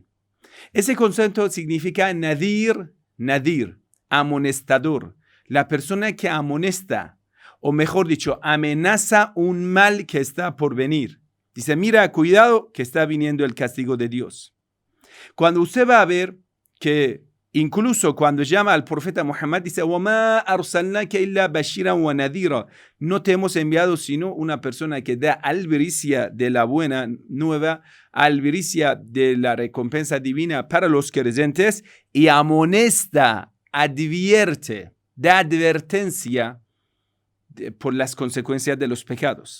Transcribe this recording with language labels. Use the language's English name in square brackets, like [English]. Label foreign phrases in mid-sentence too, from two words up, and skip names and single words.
[Spanish] Ese concepto significa nadir, amonestador. La persona que amonesta, o mejor dicho, amenaza un mal que está por venir. Dice, mira, cuidado que está viniendo el castigo de Dios. Cuando usted va a ver que incluso cuando llama al profeta Muhammad, dice, [Arabic] وَمَا أَرْسَلْنَاكَ إِلَّا بَشِيرًا وَنَذِيرًا. [Spanish] No te hemos enviado sino una persona que da albericia de la buena nueva, albericia de la recompensa divina para los creyentes y amonesta, advierte, da advertencia por las consecuencias de los pecados.